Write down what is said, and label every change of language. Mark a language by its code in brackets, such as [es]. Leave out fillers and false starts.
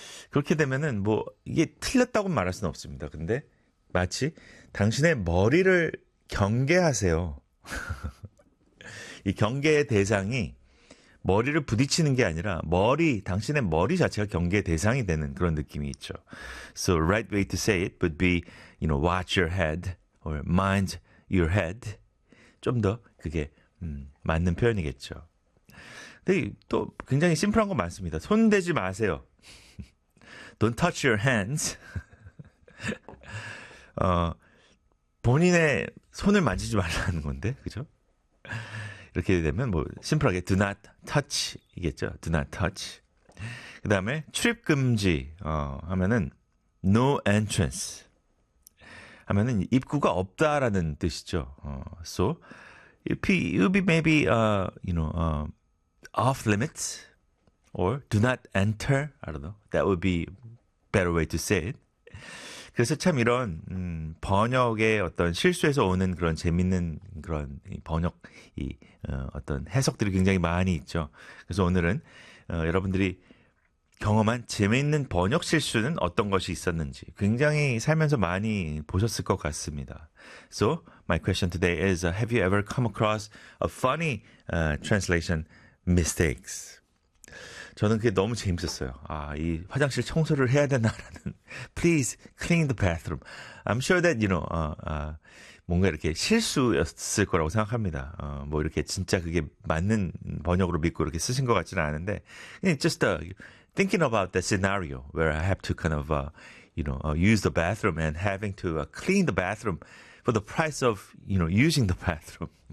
[ko] 그렇게 되면은 뭐 이게 틀렸다고 말할 수는 없습니다. 근데 마치 당신의 머리를 경계하세요. 이 경계의 대상이 머리를 부딪히는 게 아니라 머리, 당신의 머리 자체가 경계의 대상이 되는 그런 느낌이 있죠. [en] So right way to say it would be, watch your head or mind your head. [ko] 좀더 그게 맞는 표현이겠죠. 근데 또 굉장히 심플한 거 많습니다. 손 대지 마세요. [en] Don't touch your hands. [ko] 본인의 손을 만지지 말라는 건데, 그죠? 이렇게 되면 뭐 심플하게 [en] do not touch [ko] 이겠죠. do not touch. 그 다음에 출입 금지 하면은 [en] no entrance [ko] 하면은 입구가 없다라는 뜻이죠. [en] So it would be maybe off limits or do not enter. I don't know. That would be better way to say it. [ko] 그래서 참 이런 번역의 어떤 실수에서 오는 그런 재밌는 그런 번역 이 어떤 해석들이 굉장히 많이 있죠. 그래서 오늘은 여러분들이 경험한 재밌는 번역 실수는 어떤 것이 있었는지 굉장히 살면서 많이 보셨을 것 같습니다. [en] So my question today is, have you ever come across a funny translation mistakes? [ko] 저는 그게 너무 재밌었어요. 아, 이 화장실 청소를 해야 되나라는. [en] Please clean the bathroom. I'm sure that, [ko] 뭔가 이렇게 실수였을 거라고 생각합니다. 뭐 이렇게 진짜 그게 맞는 번역으로 믿고 이렇게 쓰신 것 같지는 않은데. [en] Just thinking about the scenario where I have to kind of, use the bathroom and having to clean the bathroom for the price of, using the bathroom.